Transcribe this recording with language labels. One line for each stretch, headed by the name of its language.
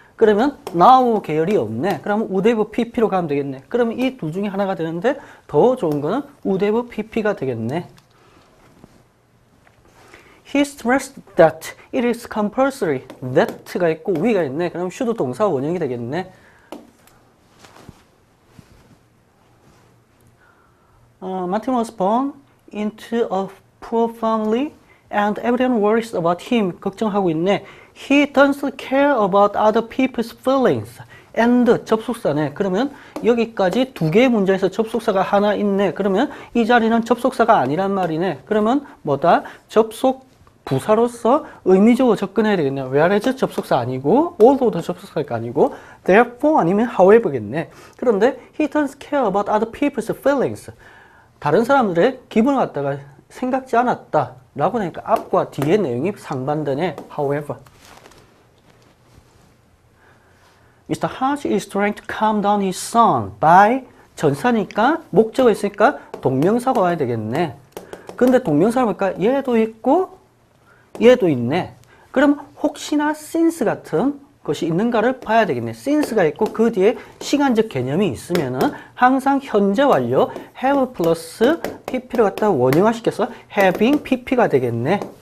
Korean: 그러면 now 계열이 없네. 그러면 would have pp로 가면 되겠네. 그러면 이 두 중에 하나가 되는데 더 좋은 거는 would have pp가 되겠네.
English: He stressed that it is compulsory.
Korean: that가 있고 we가 있네. 그럼 should 동사 원형이 되겠네.
English: Martin was born into a poor family and everyone worries about him.
Korean: 걱정하고 있네.
English: He doesn't care about other people's feelings.
Korean: and 접속사네. 그러면 여기까지 두 개의 문장에서 접속사가 하나 있네. 그러면 이 자리는 접속사가 아니란 말이네. 그러면 뭐다? 접속 부사로서 의미적으로 접근해야 되겠네. whereas 접속사 아니고 although 접속사가 아니고 therefore 아니면 however겠네.
English: 그런데 he doesn't care about other people's feelings.
Korean: 다른 사람들의 기분을 갖다가 생각지 않았다 라고 하니까 앞과 뒤의 내용이 상반되네.
English: however. Mr. Hodge is trying to calm down his son by
Korean: 전사니까 목적어 있으니까 동명사가 와야 되겠네.
English: 근데 동명사를 보니까 얘도 있고 얘도 있네. 그럼 혹시나 since 같은 것이 있는가를 봐야 되겠네. since가 있고 그 뒤에 시간적 개념이 있으면은 항상 현재 완료 have 플러스 pp를 갖다 원형화시켜서 having pp가 되겠네.